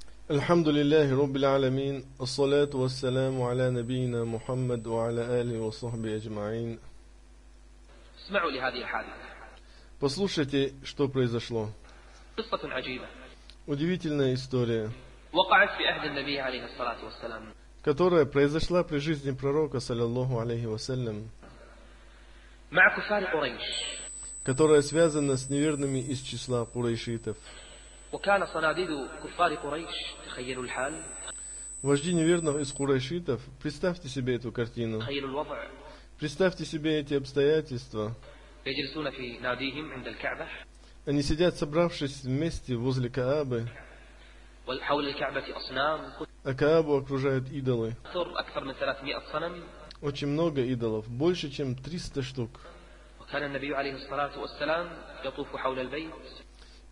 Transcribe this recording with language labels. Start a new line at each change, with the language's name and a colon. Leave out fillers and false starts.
Arabic: الحمد لله رب العالمين الصلاة والسلام على نبينا محمد وعلى آله وصحبه أجمعين. اسمعوا لهذه الحادثة.
Russian: Послушайте, что произошло.
Arabic: قصة عجيبة.
Russian: Удивительная история.
Arabic: وقعت في عهد النبي عليه الصلاة والسلام.
Russian: Которая произошла при жизни пророка صلى الله عليه وسلم.
Arabic: مع كفار قريش.
Russian: Которая связана с неверными из числа курайшитов.
Arabic: وكان صناديد كفار قريش تخيلوا الحال.
Russian: Вожди неверных из курайшитов, представьте себе эту картину.
Arabic: تخيلوا الوضع.
Russian: Представьте себе эти обстоятельства.
Arabic: يجلسون في ناديهم عند الكعبة.
Russian: Они сидят, собравшись вместе возле Каабы.
Arabic: وحول الكعبة أصنام.
Russian: А Каабу окружают идолы.
Arabic: أكثر من 300 صنم.
Russian: Очень много идолов, больше чем 300 штук.
Arabic: وكان النبي عليه الصلاة والسلام يطوف حول البيت.